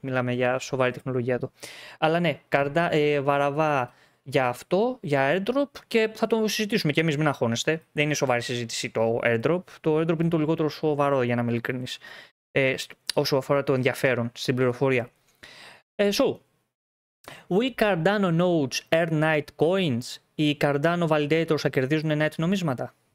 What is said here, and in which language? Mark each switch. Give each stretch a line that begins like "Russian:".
Greek: Μιλάμε για σοβαρή τεχνολογία εδώ. Αλλά ναι, Βαραβά για αυτό, για airdrop, και θα το συζητήσουμε και εμείς, μην αγχώνεστε. Δεν είναι σοβαρή συζήτηση το airdrop. Το airdrop είναι το λιγότερο σοβαρό, για να είμαι ειλικρινής, όσο αφορά το ενδιαφέρον στην πληροφορία.
English: So, will Cardano nodes earn Night coins?
Greek: Οι Cardano validators θα κερδίζουν Night νομίσματα?